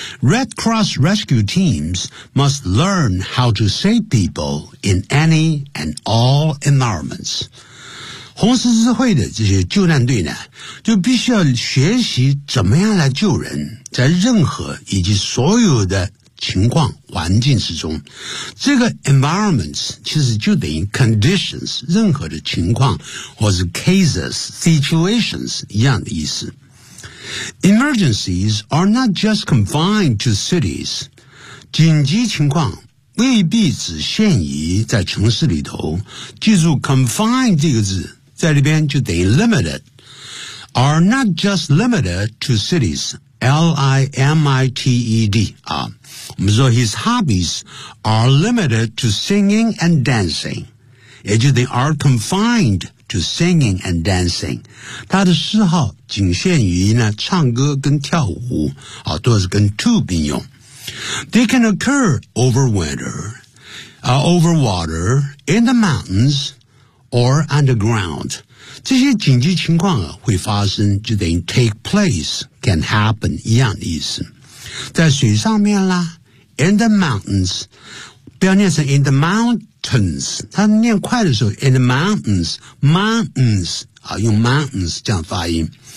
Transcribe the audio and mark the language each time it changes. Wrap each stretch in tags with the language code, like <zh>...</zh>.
<en>Red Cross Rescue Teams must learn how to save people in any and all environments.</en> <zh>红十字会的这些救难队呢，就必须要学习怎么样来救人，在任何以及所有的情况环境之中。这个 environments 其实就等于 conditions, 任何的情况或是 cases, situations, 一样的意思。</zh> <en>Emergencies are not just confined to cities.</en> <zh>紧急情况未必只限于在城市里头。记住 confined 这个字在里边就等于 limited, are not just limited to cities, L-I-M-I-T-E-D, 啊。</zh> <en>我们说 his hobbies are limited to singing and dancing. 也就是 they are confined to singing and dancing.</en> <zh>他的嗜好仅限于呢唱歌跟跳舞、啊、都是跟 to 并用。</zh> <en>They can occur over winter,、over water, in the mountains, or underground.</en> <zh>这些紧急情况、啊、会发生就等于 take place, can happen, 一样的意思。在水上面啦 in the mountains, 不要念成 in the mountains, 它念快的时候 in the mountains, mountains, 啊用 mountains 这样发音。</zh>